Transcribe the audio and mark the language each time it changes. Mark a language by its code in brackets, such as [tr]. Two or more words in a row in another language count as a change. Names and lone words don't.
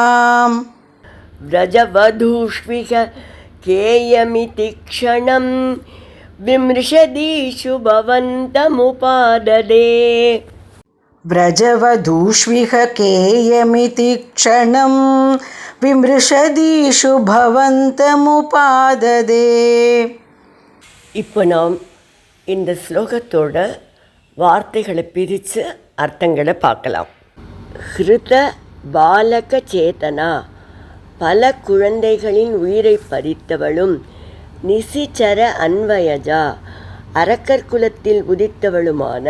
[sa] व्रजवधूष्विह केयमिति क्षणं, विमृशदीषु भवन्तमुपाददे, व्रजवधूष्विह केयमिति क्षणं, विमृशदीषु भवन्तमुपाददे. [ta] இப்போ நாம் இந்த ஸ்லோகத்தோட வார்த்தைகளை பிரித்து அர்த்தங்களை பார்க்கலாம். [sa] हृत बालक चेतना, [ta] பல குழந்தைகளின் உயிரை பறித்தவளும், [sa] निशिचर अन्वयजा, [ta] அரக்கர் குலத்தில் உதித்தவளுமான